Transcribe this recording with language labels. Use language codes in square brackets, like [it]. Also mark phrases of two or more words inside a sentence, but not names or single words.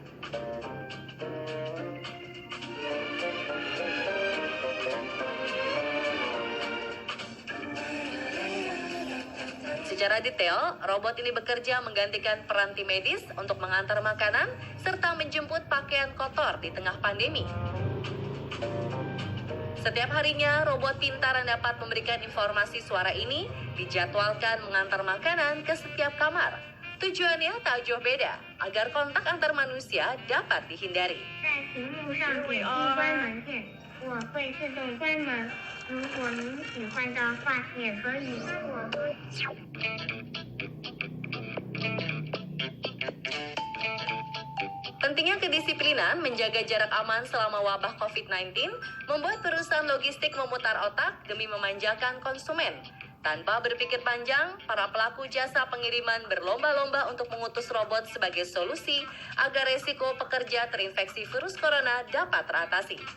[id] Secara detail, robot ini bekerja menggantikan peran tim medis untuk mengantar makanan serta menjemput pakaian kotor di tengah pandemi. Setiap harinya, robot pintar yang dapat memberikan informasi suara ini dijadwalkan mengantar makanan ke setiap kamar. Tujuannya tak jauh beda, agar kontak antar manusia dapat dihindari. [zh] 在屏幕上点击关门键，我会自动关门。如果您喜欢的话，也可以帮我多。 [id] Pentingnya kedisiplinan menjaga jarak aman selama wabah COVID-19 membuat perusahaan logistik memutar otak demi memanjakan konsumen. Tanpa berpikir panjang, para pelaku jasa pengiriman berlomba-lomba untuk mengutus robot sebagai solusi agar resiko pekerja terinfeksi virus corona dapat teratasi.